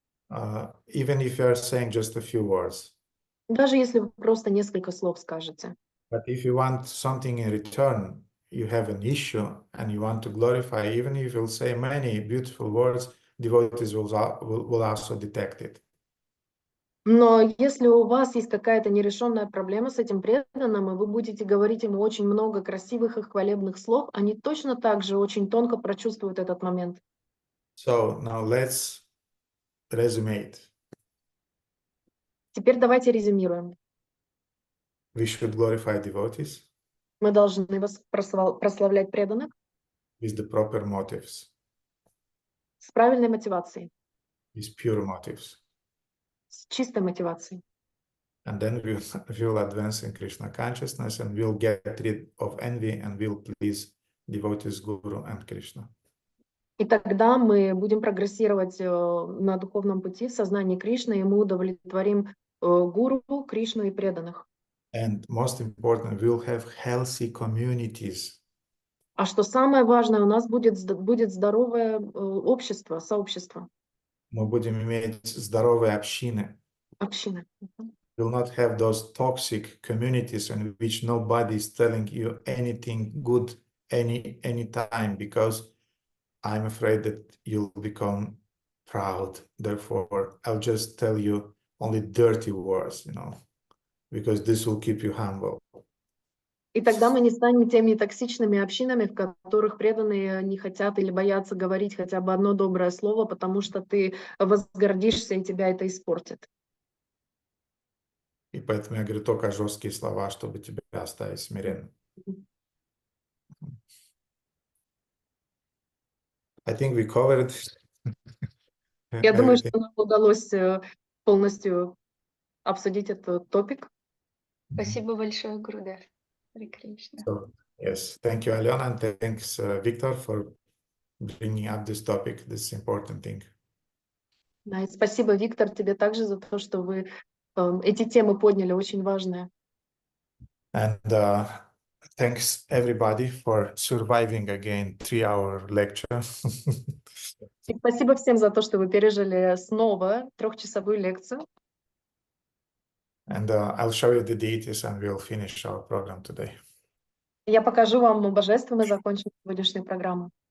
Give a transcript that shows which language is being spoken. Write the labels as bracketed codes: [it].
[en] Even if you are saying just a few words. [ru] Даже если вы просто несколько слов скажете. [en] But if you want something in return, you have an issue and you want to glorify, even if you'll say many beautiful words, devotees will also detect it. [ru] Но если у вас есть какая-то нерешенная проблема с этим преданным, и вы будете говорить ему очень много красивых и хвалебных слов, они точно так же очень тонко прочувствуют этот момент. [en] So now let's resume it. [ru] Теперь давайте резюмируем. [en] We should glorify devotees [ru] Мы должны прославлять преданных [en] with the proper motives, [ru] с правильной мотивацией, [en] with pure motives. [ru] с чистой мотивацией. [en] And then we'll advance in Krishna consciousness and we'll get rid of envy and we'll please devotees, Guru and Krishna. [ru] И тогда мы будем прогрессировать на духовном пути в сознании Кришны, и мы удовлетворим Гуру, Кришну и преданных. [en] And most important, we'll have healthy communities. [ru] А что самое важное, у нас будет здоровое общество, сообщество. Мы будем иметь здоровые общины. Община. [en] We'll not have those toxic communities in which nobody is telling you anything good any time, because I'm afraid that you'll become proud. Therefore, I'll just tell you only dirty words, because this will keep you humble. [ru] И тогда мы не станем теми токсичными общинами, в которых преданные не хотят или боятся говорить хотя бы одно доброе слово, потому что ты возгордишься, и тебя это испортит. И поэтому я говорю только жесткие слова, чтобы тебя оставить смиренным. [en] I think we covered [ru] Я думаю, что [en] everything. [ru] нам удалось полностью обсудить этот топик. Спасибо большое, Гурудев. Харе Кришна. [en] So, yes, thank you, Alena, and thanks, Victor, for bringing up this topic, this important thing. [ru] Да, и спасибо, Виктор, тебе также за то, что вы эти темы подняли, очень важные. [en] And thanks everybody for surviving again 3-hour lecture. [ru] И спасибо всем за то, что вы пережили снова 3-часовую лекцию. [en] And I'll show you the deities and we'll finish our program today. [ru] Я покажу вам божество, мы закончим сегодняшнюю программу.